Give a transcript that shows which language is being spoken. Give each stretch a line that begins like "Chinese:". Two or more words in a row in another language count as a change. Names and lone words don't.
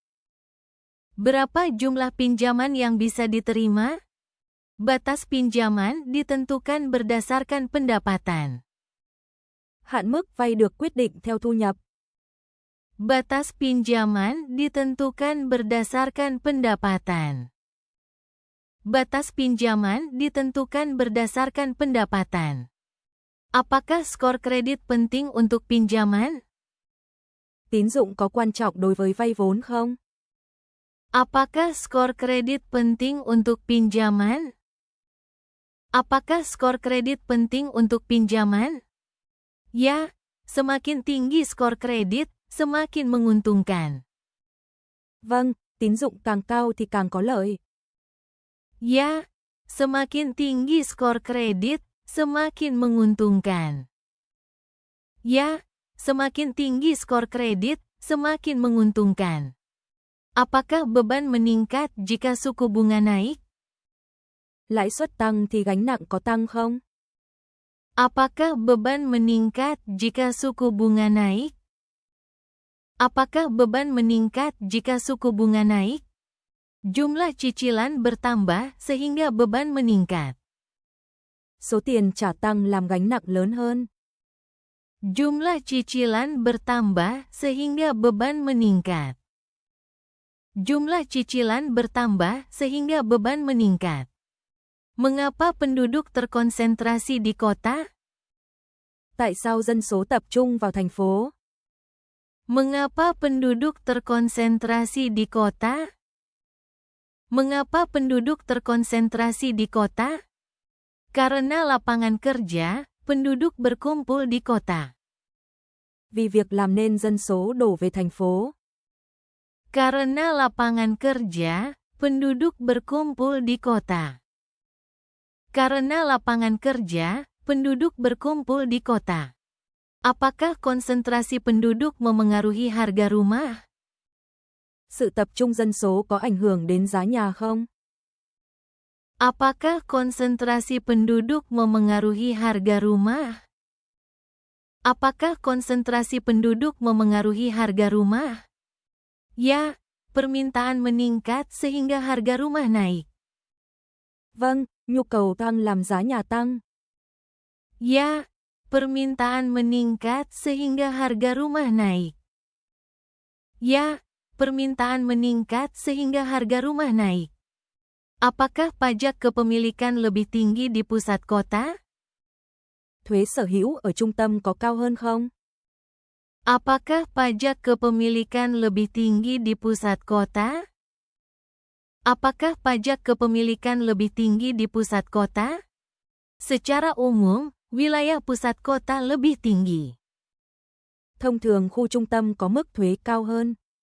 Indonesian: Berapa jumlah pinjaman yang bisa diterima? Batas pinjaman ditentukan berdasarkan pendapatan.
Vietnamese: Hạn mức vay được quyết định theo thu nhập.
Indonesian: Batas pinjaman ditentukan berdasarkan pendapatan. Batas pinjaman ditentukan berdasarkan pendapatan. Apakah skor kredit penting untuk pinjaman?
Vietnamese: Tín dụng có quan trọng đối với vay vốn không?
Indonesian: Apakah skor kredit penting untuk pinjaman? Apakah skor kredit penting untuk pinjaman? Ya, semakin tinggi skor kredit, semakin menguntungkan.
Vietnamese: Vâng, tín dụng càng cao thì càng có lợi.
Indonesian: Ya, semakin tinggi skor kredit, semakin menguntungkan. Ya, semakin tinggi skor kredit, semakin menguntungkan. Apakah beban meningkat jika suku bunga naik?
Vietnamese: Lãi suất tăng thì gánh nặng có tăng không?
Indonesian: Apakah beban meningkat jika suku bunga naik? Apakah beban meningkat jika suku bunga naik? Jumlah cicilan bertambah sehingga beban meningkat.
Vietnamese: Số tiền trả tăng làm gánh nặng lớn hơn.
Indonesian: Jumlah cicilan bertambah sehingga beban meningkat. Jumlah cicilan bertambah sehingga beban meningkat. Mengapa penduduk terkonsentrasi di kota?
Vietnamese: Tại sao dân số tập trung vào thành phố?
Indonesian: Mengapa penduduk terkonsentrasi di kota? Mengapa penduduk terkonsentrasi di kota? Karena lapangan kerja, penduduk berkumpul di kota.
Vietnamese: Vì việc làm nên dân số đổ về thành phố.
Indonesian: Karena lapangan kerja, penduduk berkumpul di kota. Karena lapangan kerja, penduduk berkumpul di kota. Apakah konsentrasi penduduk memengaruhi harga rumah?
Vietnamese: Sự tập trung dân số có ảnh hưởng đến giá nhà không?
Indonesian: Apakah konsentrasi penduduk memengaruhi harga rumah? Apakah konsentrasi penduduk memengaruhi harga rumah? Ya, permintaan meningkat sehingga harga rumah naik.
Vietnamese: Vâng, nhu cầu tăng làm giá nhà tăng.
Indonesian: Ya, permintaan meningkat sehingga harga rumah naik. Ya, permintaan meningkat sehingga harga rumah naik. Apakah pajak kepemilikan lebih tinggi di pusat kota?
Vietnamese: Thuế sở hữu ở trung tâm có cao hơn không?
Indonesian: Apakah pajak kepemilikan lebih tinggi di pusat kota? Apakah pajak kepemilikan lebih tinggi di pusat kota? Secara umum, wilayah pusat kota lebih tinggi.
Vietnamese: Thông thường khu trung tâm có mức thuế cao hơn.